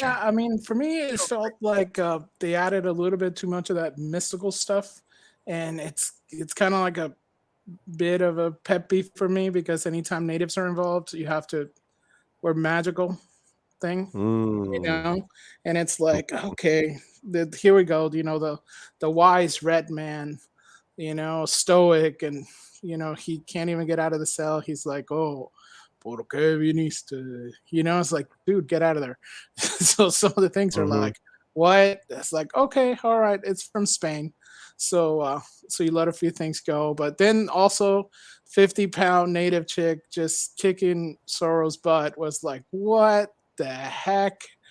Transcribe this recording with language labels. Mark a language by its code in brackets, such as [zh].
[en] Yeah, I mean, for me, it felt like they added a little bit too much of that mystical stuff, and it's kind of like a bit of a pet peeve for me, because anytime natives are involved, you have to wear magical thing, you know, and it's like, okay, here we go, you know, the wise red man, you know, stoic, and you know, he can't even get out of the cell. He's like, oh, [es] ¿por qué viniste? [en] You know, it's like, dude, get out of there. So some of the things are like, what? It's like, okay, all right, it's from Spain. So so you let a few things go. But then also 50-pound native chick just kicking Zorro's butt was like, what the heck?